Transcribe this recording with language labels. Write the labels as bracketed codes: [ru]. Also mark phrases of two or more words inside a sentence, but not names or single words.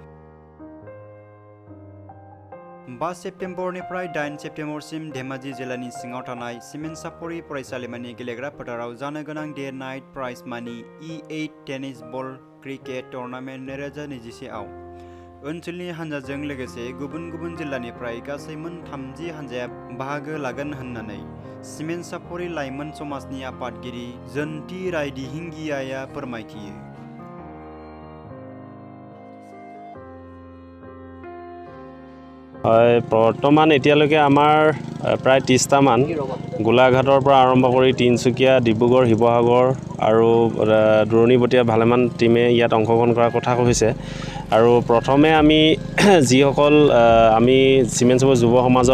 [brx] 5 सेप्टेम्बरनिफ्राय 8 सेप्टेम्बरसिम धेमाजि जिल्लानि सिङाव थानाय सिमेन्ट सापरि फरायसालिमानि गेलेग्रा फोथाराव जानो गोनां [en] day night [brx] प्राइज मानि E-8 [en] tennis ball cricket tournament [brx] 2021 आव ओनसोलनि हानजाजों लोगोसे गुबुन गुबुन जिल्लानिफ्राय गासै मोन 30 हानजाया बाहागो लागोन होननानै सिमेन्ट सापरि लाइमोन समाजनि आफादगिरि जन्ति रायदिहिंगियाया फोरमायथियो। [as] বৰ্তমান এতিয়ালৈকে আমাৰ প্ৰায় 30টা মান গোলাঘাটৰ পৰা আৰম্ভ কৰি তিনচুকীয়া ডিব্ৰুগড় শিৱসাগৰ আৰু দূৰণিবতীয়া ভালেমান টিমে ইয়াত অংশগ্ৰহণ কৰাৰ কথা কৈছে আৰু প্ৰথমে আমি যিসকল আমি চিমেণ্ট চাপৰি যুৱ সমাজৰ